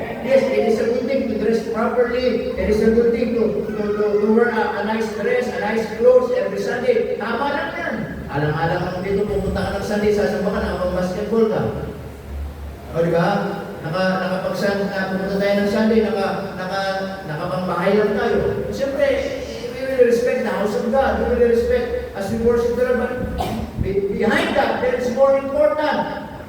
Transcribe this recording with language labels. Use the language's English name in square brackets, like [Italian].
[English] Yes, it is a good thing to dress properly. It is a good thing to wear a nice dress, a nice clothes every Sunday. [Filipino] Tama lang yan. Alang-alang ang dito, pupunta ka ng Sunday, sasamba ka na kapag basketball ka. O diba? Pupunta tayo ng Sunday, nakapangbahay lang tayo. [English] Siyempre, we will respect the house of God. We will respect as we worship the Lord. Behind that, there is more important.